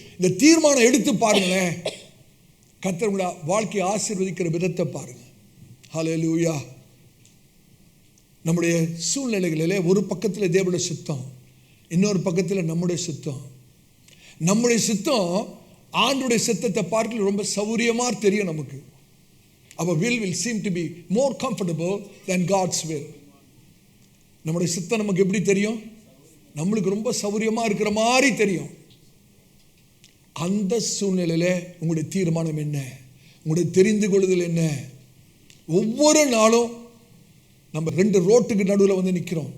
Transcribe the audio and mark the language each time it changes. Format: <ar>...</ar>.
<ta>இந்த தீர்மானம் எடுத்து பாருங்களேன். கர்த்தர் உங்களுடைய வாழ்க்கையை ஆசீர்வதிக்கிற விதத்தை பாருங்க. ஹல்லேலூயா. நம்முடைய சூழ்நிலைகளிலே ஒரு பக்கத்தில் தேவனுடைய சித்தம், இன்னொரு பக்கத்தில் நம்முடைய சித்தம். நம்முடைய சித்தம் ஆண்டுடைய சித்தத்தை பார்க்க ரொம்ப சௌரியமாக தெரியும் நமக்கு.</ta> <en>Our will seem to be more comfortable than God's will.</en> <ta>நம்முடைய சித்தம் நமக்கு எப்படி தெரியும்? நம்மளுக்கு ரொம்ப சௌரியமாக இருக்கிற மாதிரி தெரியும். அந்த சூழ்நிலையில் உங்களுடைய தீர்மானம் என்ன? உங்களுடைய தெரிந்து கொள்ளுதல் என்ன? ஒவ்வொரு நாளும் நம்ம 2 ரோட்டுக்கு நடுவில் வந்து நிற்கிறோம்.</ta>